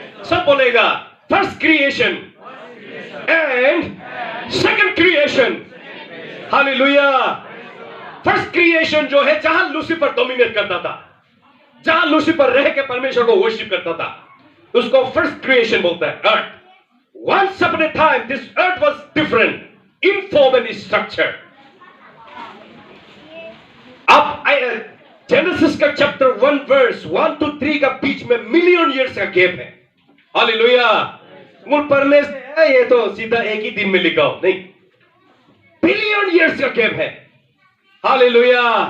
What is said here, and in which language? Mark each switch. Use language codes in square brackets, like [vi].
[hi] सब बोलेगा [en] First creation and second creation. Hallelujah. [hi] First creation जो है, जहां लूसीफर डोमिनेट करता था, जहां लूसीफर रह के परमेश्वर को वर्शिप करता था, उसको फर्स्ट क्रिएशन बोलता है, अर्थ। [en] Once upon a time, this earth was different in form and structure. [hi] अब जेनेसिस का चैप्टर 1 वर्स 1 to 3 का बीच में मिलियन ईयर्स का गैप है। हालेलुया। मूल पढ़ने से है, ये तो सीधा एक ही दिन में लिखा हो, नहीं, बिलियन ईयर्स का गैप है। हालेलुया।